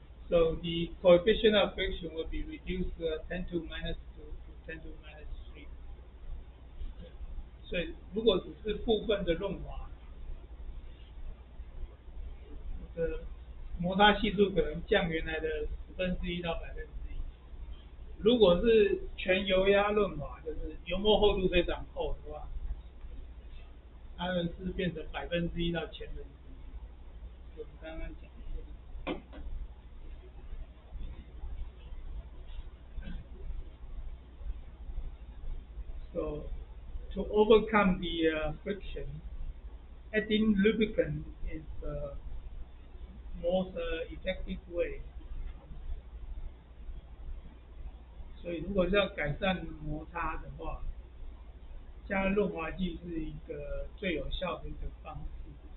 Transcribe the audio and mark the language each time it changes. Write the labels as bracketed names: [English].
[English] So the coefficient of friction will be reduced 10 to minus 2 to 10 to minus 3. [Chinese] 所以如果只是部分的润滑，的摩擦系数可能降原来的1/10到1%。如果是全油压润滑，就是油膜厚度非常厚的话，它们是变成1%到1/1000。我们刚刚讲的。 [English] So to overcome the friction, adding lubricant is the most effective way. [Chinese] 所以如果是要改善摩擦的话，加润滑剂是一个最有效的一个方式。